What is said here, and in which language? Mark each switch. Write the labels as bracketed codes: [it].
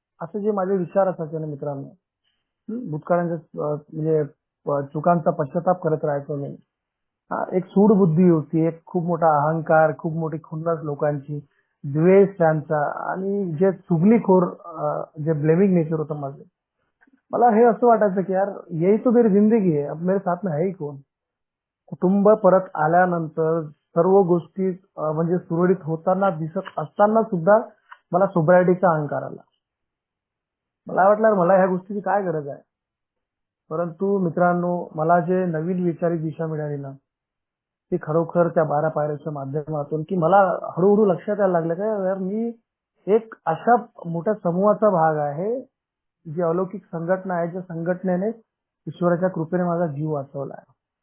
[mr] असे जे माझे विचार असायचे ना मित्रांनो, भूतकाळाच्या म्हणजे चुकांचा पश्चाताप करत राहायचो मी. एक सूड बुद्धी होती, एक खूप मोठा अहंकार, खूप मोठी खुन्नस लोकांची, द्वेष त्यांचा आणि जे चुगलीखोर जे ब्लेमिंग नेचर होतं माझं. मला हे असं वाटायचं की यार [hi] यही तो मेरी जिंदगी है, अब मेरे साथ में है ही कोण. [mr] कुटुंब परत आल्यानंतर सर्व गोष्टी म्हणजे सुरळीत होताना दिसत असताना सुद्धा मला सोब्रायटीचा अहंकार आला. मला वाटलं मला ह्या गोष्टीची काय गरज आहे. परंतु मित्रांनो मला जे नवीन वैचारिक दिशा मिळाली ना, ती खरोखर त्या 12 पायऱ्याच्या माध्यमातून की मला हळूहळू लक्षात यायला लागलं का यार मी एक अशा मोठ्या समूहाचा भाग आहे, जी अलौकिक संघटना आहे, ज्या संघटनेने ईश्वराच्या कृपेने माझा जीव वाचवला आहे.